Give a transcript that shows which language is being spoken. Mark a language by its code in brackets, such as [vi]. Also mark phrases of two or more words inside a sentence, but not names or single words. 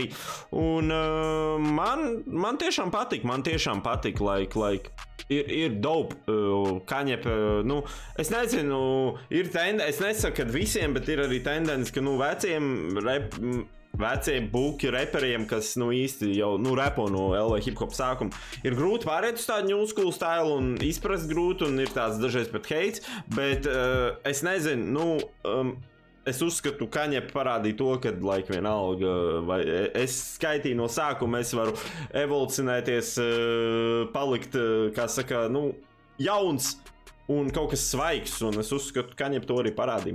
[lv] Un man tiešām patīk, ir dope, Kaņep, es nezinu, es nesaku, ka visiem, bet ir arī tendence, ka, vecie buki reperiem, kas, īsti jau, repo no LV hip-hop sākuma, ir grūti pārēt uz tādu [en] new school style [lv] un izprast grūti, un ir tāds dažreiz pat heits, bet es nezinu, es uzskatu, Kaņep parādīja to, ka, vienalga, vai es skaitīju no sākuma, es varu evolucionēties, palikt, kā saka, jauns, un kaut kas svaigs, un es uzskatu, Kaņep to arī parādīja.